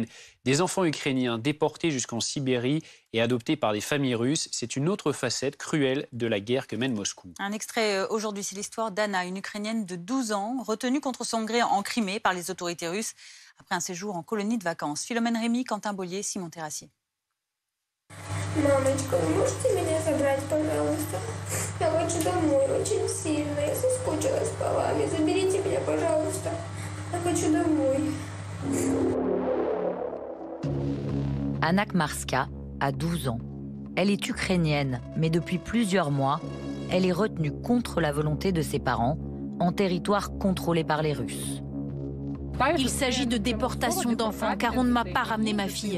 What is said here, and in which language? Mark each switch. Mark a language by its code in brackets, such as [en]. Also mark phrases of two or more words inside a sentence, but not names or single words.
[fr] Des enfants ukrainiens déportés jusqu'en Sibérie et adoptés par des familles russes. C'est une autre facette cruelle de la guerre que mène Moscou. Un extrait aujourd'hui, c'est l'histoire d'Anna, une Ukrainienne de 12 ans, retenue contre son gré en Crimée par les autorités russes après un séjour en colonie de vacances. Philomène Rémy, Quentin Bollier, Simon Terrassier. [ru] Мамочка, вы можете меня забрать, пожалуйста? Я хочу домой очень сильно. Я соскучилась по вами. Заберите меня, пожалуйста. Я хочу домой. [fr] Anna Kmarska a 12 ans. Elle est ukrainienne, mais depuis plusieurs mois, elle est retenue contre la volonté de ses parents, en territoire contrôlé par les Russes. Il s'agit de déportation d'enfants, car on ne m'a pas ramené ma fille.